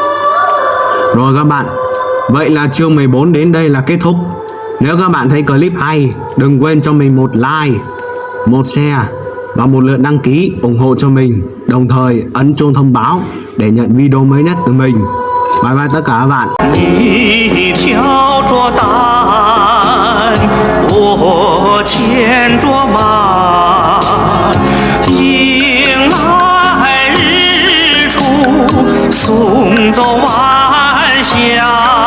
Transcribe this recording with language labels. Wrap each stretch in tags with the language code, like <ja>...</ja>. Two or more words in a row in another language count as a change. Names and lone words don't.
<vi>Rồi các bạn, vậy là chương 14 đến đây là kết thúc. Nếu các bạn thấy clip hay, đừng quên cho mình một like, một share và một lượt đăng ký ủng hộ cho mình. Đồng thời ấn chuông thông báo để nhận video mới nhất từ mình.</vi> <en>Bye bye</en> <vi>tất cả các bạn.</vi> <zh>你挑着担，我牵着马，迎来日出，送走晚霞。</zh>